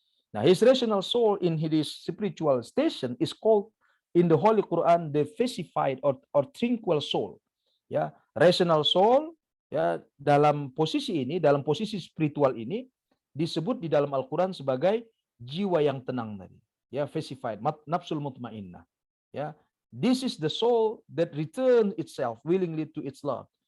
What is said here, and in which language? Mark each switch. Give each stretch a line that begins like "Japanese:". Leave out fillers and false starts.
English: Nah, his rational soul in his spiritual station is called in the Holy Quran the pacified or tranquil soul.
Indonesian: Ya, rational soul ya dalam posisi ini, dalam posisi spiritual ini disebut di dalam Al-Quran sebagai jiwa yang tenang tadi. Ya, pacified, nafsul mutmainnah.
English: Ya, this is the soul that returns itself willingly to its Lord.